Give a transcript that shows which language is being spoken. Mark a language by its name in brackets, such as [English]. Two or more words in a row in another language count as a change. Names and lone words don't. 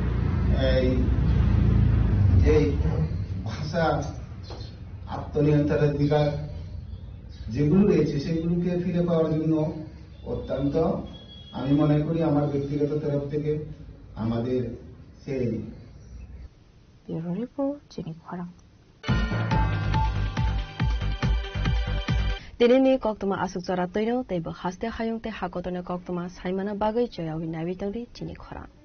[Bangla] যে ভাষা আত্মনিয়ন্ত্রণাধিকার যেগুলো রয়েছে সেগুলোকে ফিরে পাওয়ার জন্য অত্যন্ত আমি মনে করি আমার ব্যক্তিগত তরফ থেকে আমাদের সেই [Kok Borok] Tinini koktuma asuk zara toino teibo haste hayung te hakotone koktuma saimana bagai joyawi nabi tangri chini khora.